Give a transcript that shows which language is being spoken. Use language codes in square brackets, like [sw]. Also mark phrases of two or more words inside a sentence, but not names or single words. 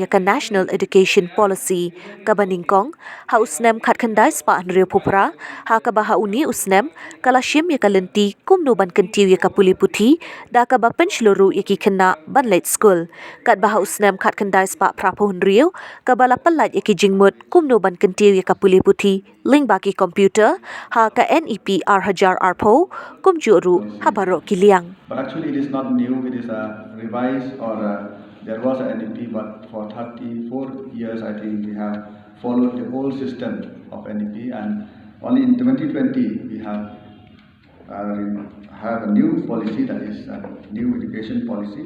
[kha] ka National Education Policy, kabaningkong, ha usnem khatkandai spa riew pupra, ha kabaha uni usnem, kala shim ya ka lenti, kum no ban kentiu ya ka puli puthi, da ka ba pensluru ya ki kena ban late school, kat baha usnem khatkandai spa prapohun riew, kabala palat ya ki jingmut, kum no ban kentiu ya ka puli puthi ling baki computer ha ka NEP hajar pho kum juru ha baro kiliang. [en] But actually it is not new, it is a revised or there was a NEP, but for 34 years I think we have followed the whole system of NEP, and only in 2020 we have a new policy, that is a new education policy.